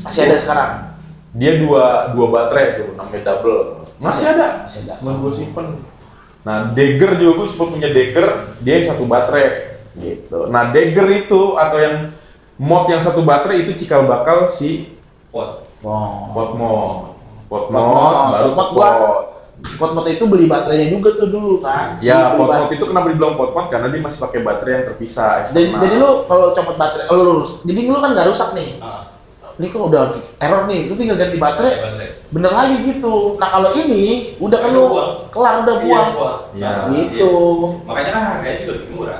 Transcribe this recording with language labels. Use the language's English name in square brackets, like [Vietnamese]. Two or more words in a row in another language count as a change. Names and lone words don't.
[Indonesian] Masih ada sekarang. Dia dua baterai tuh, namanya double. Masih ada. Masih ada. Masih gue simpen. Nah, Dagger juga gue sempat punya Dagger, dia yang 1 baterai gitu. Nah, Dagger itu atau yang mod yang 1 baterai itu cikal bakal si Pot. Oh. pot mod. Pot mod Mod. baru Pot pot. Pot itu beli baterainya juga tuh dulu kan. Ya, Beli pot mod baterai. itu kenapa dibilang pot mod? Karena dia masih pakai baterai yang terpisah Jadi, eksternal. jadi lu kalau copot baterai, lu lurus. Jadi lu kan nggak rusak nih. Ah, Ini kok udah error nih, lu tinggal ganti baterai. baterai. Bener lagi gitu. Nah kalau ini udah kan Udah lu buang. kelar udah Iya, buang. buang. Iya. Nah, Gitu. Makanya kan harganya juga lebih murah.